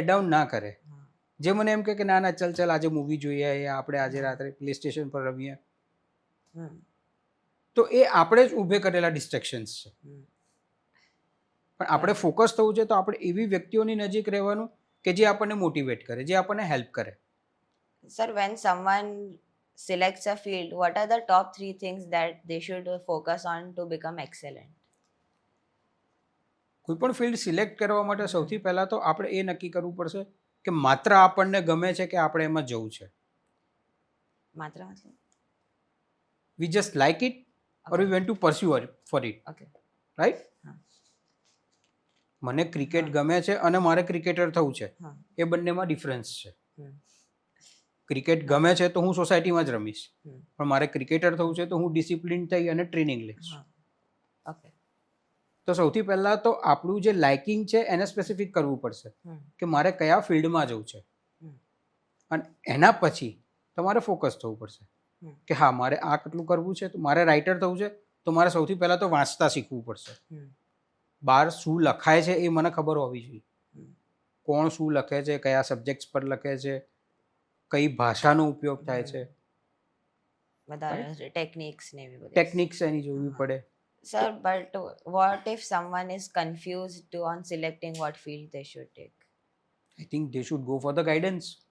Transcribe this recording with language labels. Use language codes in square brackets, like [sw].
[gu] ના કરે, જે મને એમ કે ના ના ચલ આજે મૂવી જોઈએ, યા આપણે આજે રાત્રે પ્લે સ્ટેશન પર રમીએ. તો એ આપણે જ ઊભે કરેલા ડિસ્ટ્રેક્શન્સ છે. પણ આપણે ફોકસ થવું છે તો આપણે એવી વ્યક્તિઓની નજીક રહેવાનું કે જે આપણને મોટિવેટ કરે, જે આપણને હેલ્પ કરે. [en] Sir, when someone selects a field, what are the top 3 things that they should focus on to become excellent? [gu] કોઈ પણ ફિલ્ડ સિલેક્ટ કરવા માટે સૌથી પહેલાં તો આપણે એ નક્કી કરવું પડશે કે માત્ર આપણને ગમે છે કે આપણે એમાં જવું છે. માત્ર મતલબ [en] We just like it or we went to pursue for it. Okay. Right. [gu] મને ક્રિકેટ ગમે છે અને મારે ક્રિકેટર થવું છે, એ બંનેમાં ડિફરન્સ છે. ક્રિકેટ ગમે છે તો હું સોસાયટીમાં જ રમીશ, પણ મારે ક્રિકેટર થવું છે તો હું ડિસિપ્લિન થઈ અને ટ્રેનિંગ લઈશ. ઓકે. તો સૌથી પહેલાં તો આપણું જે લાઇકિંગ છે એને સ્પેસિફિક કરવું પડશે કે મારે કયા ફિલ્ડમાં જવું છે, અને એના પછી તમારે ફોકસ થવું પડશે કે હા મારે આ કેટલું કરવું છે. તો મારે રાઇટર થવું છે તો મારે સૌથી પહેલાં તો વાંચતા શીખવું પડશે. બહાર શું લખાય છે એ મને ખબર હોવી જોઈએ. કોણ શું લખે છે, કયા સબ્જેક્ટ્સ પર લખે છે, કઈ ભાષાનો ઉપયોગ થાય છે, બધા ટેકનિક્સ ને એવી બધી ટેકનિક્સ એની જોવી પડે. [en] Sir, but what if someone is confused on selecting what field they should take? I think they should go for the guidance.